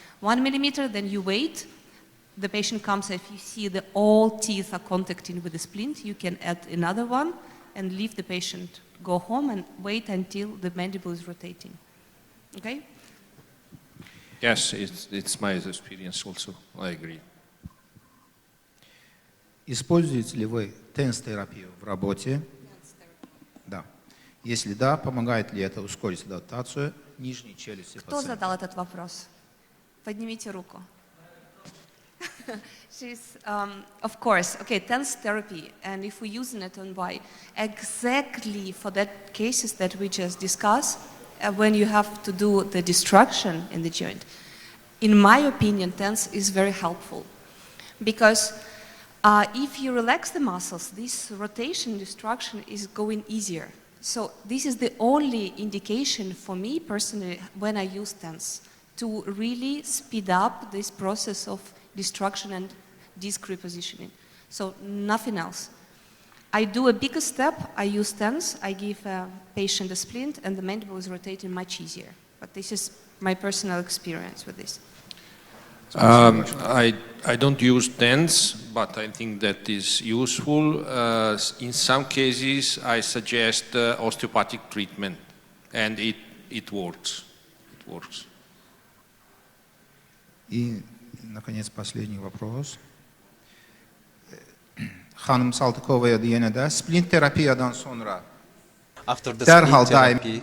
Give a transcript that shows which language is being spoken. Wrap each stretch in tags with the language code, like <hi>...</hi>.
<en>1 millimeter, then you wait. The patient comes, if you see that all teeth are contacting with the splint, you can add another one and leave the patient go home and wait until the mandible is rotating. Okay? Yes, it's my experience also. I agree.</en> <ru>Используете ли вы тенс-терапию в работе? Да. Если да, помогает ли это ускорить адаптацию нижней челюсти пациента? Кто задал этот вопрос? Поднимите руку.</ru> <en>Of course, okay, TENS therapy, and if we use it on why, exactly for that cases that we just discussed, when you have to do the destruction in the joint, in my opinion, TENS is very helpful, because if you relax the muscles, this rotation destruction is going easier. So this is the only indication for me personally when I use TENS, to really speed up this process of destruction and disc repositioning. So nothing else. I do a bigger step, I use TENS, I give a patient a splint, and the mandible is rotating much easier. But this is my personal experience with this. I don't use TENS, but I think that is useful. In some cases, I suggest osteopathic treatment, and it works. It works.</en> <ru>И, наконец, последний вопрос.</ru> <az>Xanım Saltıkovaya yenə də splint terapiyadan sonra dərhal daim</az>